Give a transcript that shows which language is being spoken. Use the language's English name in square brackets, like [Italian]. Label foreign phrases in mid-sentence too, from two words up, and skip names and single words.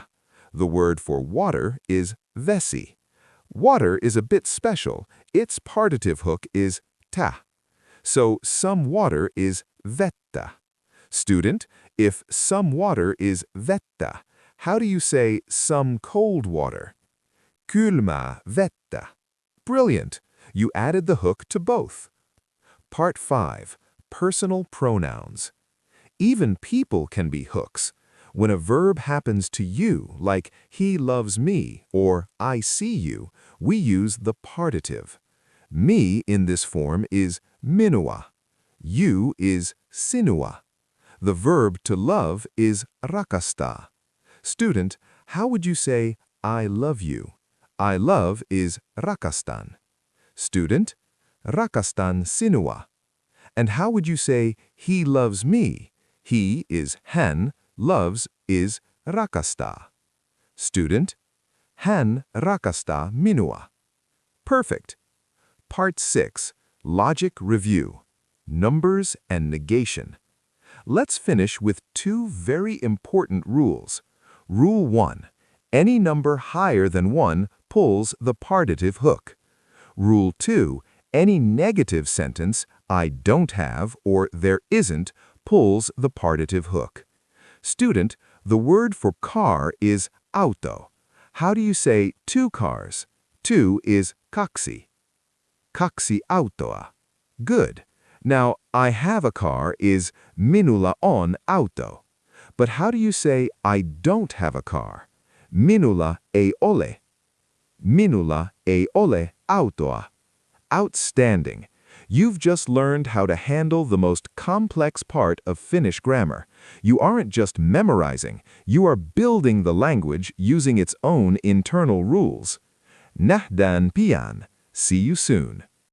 [English] The word for water is vesi. Water is a bit special. Its partitive hook is ta. So some water is vettä. Student, if some water is vettä, how do you say some cold water? [Finnish] Kylmää vettä. [English] Brilliant! You added the hook to both. Part 5. Personal pronouns. Even people can be hooks. When a verb happens to you, like he loves me or I see you, we use the partitive. Me in this form is minua. You is sinua. The verb to love is rakastaa. Student, how would you say I love you? I love is rakastan. [Finnish] Student, rakastan sinua. [English] And how would you say he loves me? He is hän, loves is rakastaa. [Finnish] Student, hän rakastaa minua. [English] Perfect. Part 6. Logic review. Numbers and negation. Let's finish with two very important rules. Rule 1. Any number higher than 1 pulls the partitive hook. Rule 2, any negative sentence, I don't have or there isn't, pulls the partitive hook. Student, the word for car is auto. How do you say two cars? Two is kaksi. [Finnish] Kaksi autoa. [English] Good. Now, I have a car is [Finnish] minulla on auto. [English] But how do you say I don't have a car? [Finnish] Minulla ei ole. Minulla ei ole autoa. [English] Outstanding. You've just learned how to handle the most complex part of Finnish grammar. You aren't just memorizing, you are building the language using its own internal rules. [Finnish] Nähdään pian. [English] See you soon.